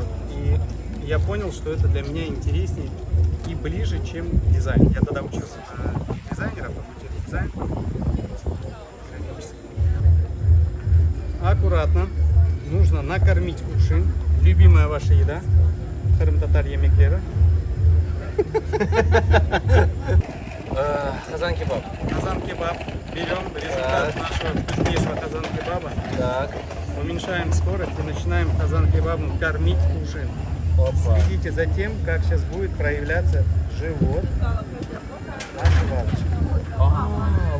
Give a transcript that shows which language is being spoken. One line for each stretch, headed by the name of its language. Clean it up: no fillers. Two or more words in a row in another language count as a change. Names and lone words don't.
Russian: И я понял, что это для меня интереснее и ближе, чем дизайн. Я тогда учился на дизайнера, факультете дизайн. Аккуратно нужно накормить кувшин. Любимая ваша еда.
Crimean Tatar: Харым-татар емеклері.
Russian: Хазан-кебаб. Хазан-кебаб. Берем результат нашего вкуснейшего хазан-кебаба. Так. Уменьшаем скорость и начинаем хазан-кебабом кормить кувшин. Следите за тем, как сейчас будет проявляться живот нашей вазочки.